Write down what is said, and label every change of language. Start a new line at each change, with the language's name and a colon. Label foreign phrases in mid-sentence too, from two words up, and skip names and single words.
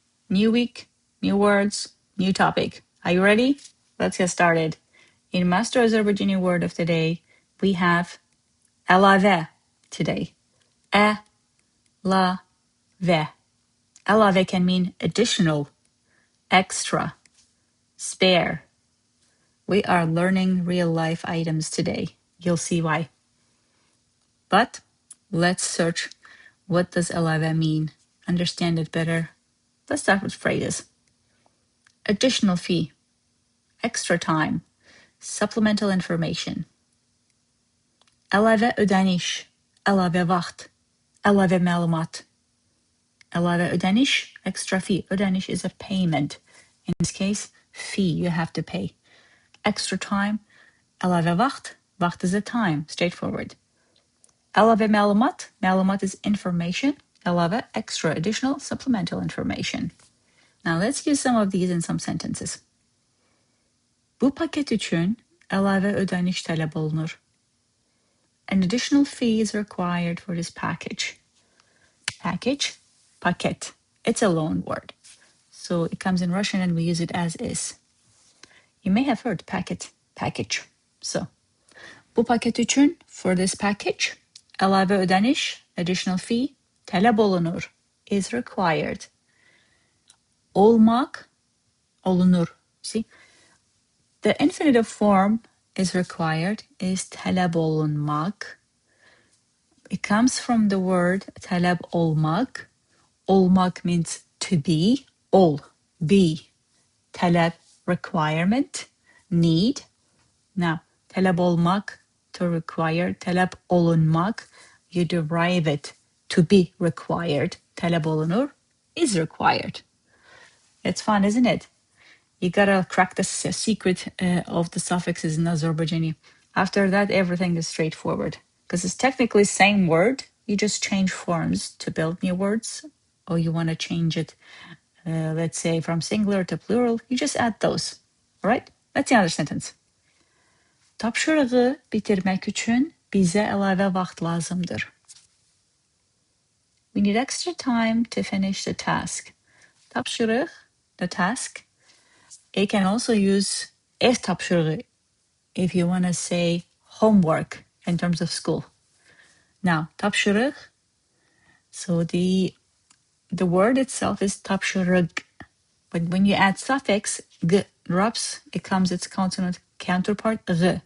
English: New week, new words, new topic. Are you ready? Let's get started. In Master Azerbaijani word of the day, we have Əlavə today. Əlavə. Əlavə can mean additional, extra, spare. We are learning real-life items today. You'll see why. But let's search what does Əlavə mean. Understand it better. Let's start with phrases. Additional fee, extra time, supplemental information.
Azerbaijani: Əlavə ödəniş, əlavə vaxt, əlavə məlumat. Əlavə ödəniş,
English: extra fee. Ödəniş is a payment. In this case, fee, you have to pay. Extra time,
Azerbaijani: əlavə vaxt.
English: Vaxt is a time, straightforward.
Azerbaijani: Əlavə məlumat,
English: məlumat is information. Əlavə, extra, additional, supplemental information. Now let's use some of these in some sentences.
Azerbaijani: Bu paket üçün əlavə ödəniş tələb olunur.
English: An additional fee is required for this package. Package, paket. It's a loan word. So it comes in Russian and we use it as is. You may have heard packet, package. So,
Azerbaijani: bu paket üçün,
English: for this package,
Azerbaijani: əlavə ödəniş,
English: additional fee,
Azerbaijani: tələb olunur,
English: is required.
Azerbaijani: Olmak, olunur. See?
English: The infinitive form is required, is
Azerbaijani: tələb olunmak.
English: It comes from the word
Azerbaijani: tələb olmak.
English: Olmak means to be, ol, be. Tələb, requirement, need. Now,
Azerbaijani: tələb olmak,
English: to require,
Azerbaijani: tələb olunmak,
English: you derive it to be required.
Azerbaijani: Tələb olunur
English: is required. It's fun, isn't it? You gotta crack the secret of the suffixes in Azerbaijani. After that, everything is straightforward. Because it's technically the same word, you just change forms to build new words. Or you want to change it, let's say, from singular to plural, you just add those. All right? Let's see another sentence.
Azerbaijani: Tapşırığı bitirmək üçün bizə əlavə vaxt lazımdır.
English: We need extra time to finish the task. Tapşırıq, the task. You can also use
Azerbaijani: ev tapşırığı
English: if you want to say homework in terms of school. Now, tapşırıq, so the word itself is tapşırık. But when you add suffix, g drops, it comes its consonant counterpart, g.